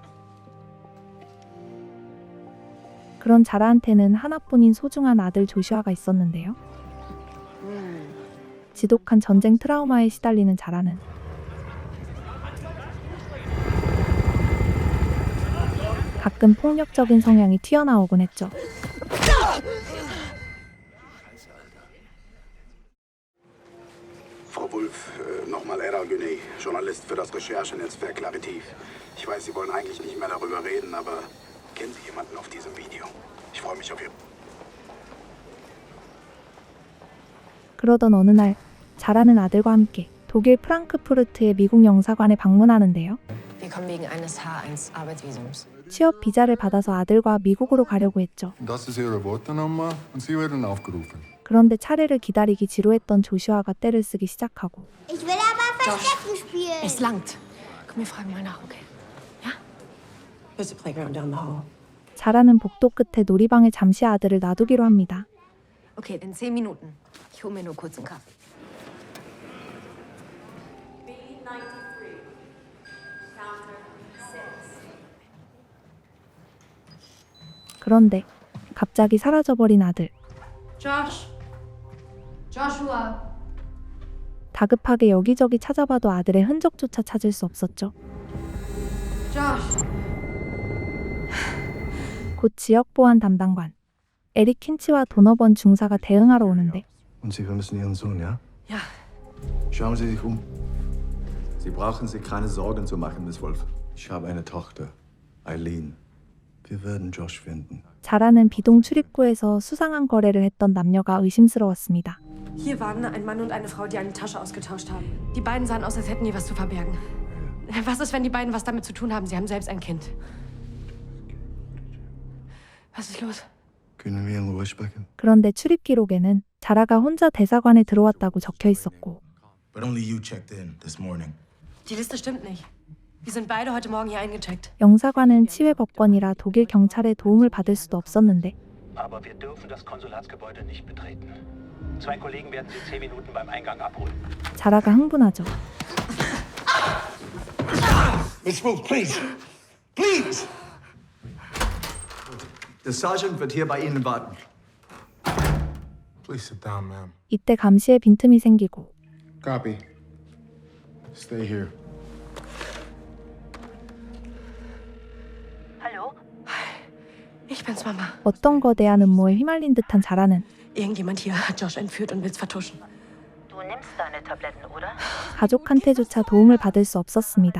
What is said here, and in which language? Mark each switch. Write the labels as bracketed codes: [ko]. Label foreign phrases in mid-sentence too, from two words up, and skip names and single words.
[ko] 그런 자라한테는 하나뿐인 소중한 아들 조슈아가 있었는데요. 지독한 전쟁 트라우마에 시달리는 자라는 가끔 폭력적인 성향이 튀어나오곤 했죠. [de] Frau Wulff, nochmal Eda Güney, Journalist für das Recherchenetzwerk Klaritiv. Ich weiß, Sie wollen eigentlich nicht mehr darüber reden, aber kennen Sie jemanden auf diesem Video? Ich freue mich auf Ihr... [ko] 그러던 어느 날 자라는 아들과 함께 독일 프랑크푸르트의 미국 영사관에 방문하는데요. [de] Wir kommen wegen eines H1 Arbeitsvisums. [ko] 취업 비자를 받아서 아들과 미국으로 가려고 했죠. [de] Das ist Ihre Wortnummer und Sie werden aufgerufen. [ko] 그런데 차례를 기다리기 지루했던 조슈아가 떼를 쓰기 시작하고 [de] Ich will aber Verstecken spielen. Es langt. Komm, wir fragen mal nach, okay? Ja? [en] Here's the playground down the hall. [ko] 자라는 복도 끝에 놀이방에 잠시 아들을 놔두기로 합니다. [de] Okay, in 10 Minuten. Ich hole mir nur kurz einen Kaffee. [ko] 그런데 갑자기 사라져버린 아들. Joshua. 다급하게 여기저기 찾아봐도 아들의 흔적조차 찾을 수 없었죠. Josh. 곧 지역보안 담당관 에릭 킨치와 도너번 중사가 대응하러 오는데 [de] Und Sie vermissen Ihren Sohn, ja? Ja. Schauen Sie sich um. Sie brauchen sich keine Sorgen zu machen, Miss Wolf. Ich habe eine Tochter, Eileen. Wir werden Josh finden. [ko] 자라는 비동 출입구에서 수상한 거래를 했던 남녀가 의심스러웠습니다. [de] Hier waren ein Mann und eine Frau, die eine Tasche ausgetauscht haben. Die beiden sahen aus, als hätten die was zu verbergen. Was ist, wenn die beiden was damit zu tun haben? Sie haben selbst ein Kind. Was ist los? Können wir in Ruhe sprechen? [ko] 그런데 출입 기록에는 자라가 혼자 대사관에 들어왔다고 적혀 있었고 [en] But only you checked in this morning. [de] Die Liste stimmt nicht. Wir sind beide heute Morgen hier eingecheckt. [ko] 영사관은 치외 법권이라 독일 경찰의 도움을 받을 수도 없었는데 [de] Aber wir dürfen das Konsulatsgebäude nicht betreten. Zwei Kollegen werden Sie 10 Minuten beim Eingang abholen. [ko] 자라가 흥분하죠. [en] Miss Wolf, please. Please! [de] Der Sergeant wird hier bei Ihnen warten. [en] Please sit down, ma'am. [ko] 이때 감시에 빈틈이 생기고 [en] Copy. Stay here. [de] Hallo? Ich bin's, Mama. [ko] 어떤 거대한 음모에 휘말린 듯한 자라는 [de] Irgendjemand hier hat Josh entführt und will's vertuschen. Du nimmst deine Tabletten, oder? [ko] 가족한테조차 도움을 받을 수 없었습니다.